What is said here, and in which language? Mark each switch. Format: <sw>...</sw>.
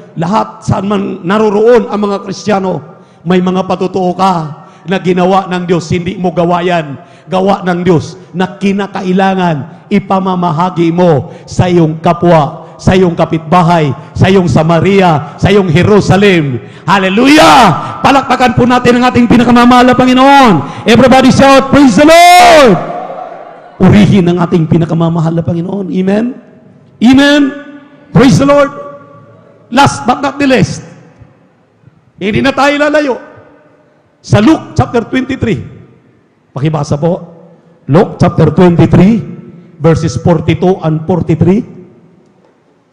<tl>Lahat saan man naroroon ang mga Kristiyano, may mga patutuo ka na ginawa ng Diyos, hindi mo gawa yan. Gawa ng Diyos na kinakailangan ipamamahagi mo sa iyong kapwa, sa iyong kapitbahay, sa iyong Samaria, sa iyong Jerusalem. Hallelujah! Palakpakan po natin ang ating pinakamamahal na Panginoon.</tl> <en>Everybody shout, praise the Lord!</en> <tl>Purihin ang ating pinakamamahal na Panginoon.</tl> <en>Amen? Amen? Praise the Lord! Last but not the least,</en> <tl>hindi na tayo lalayo. Sa Luke chapter 23, pakibasa po.</tl> <en>Luke chapter 23, verses 42 and 43.</en>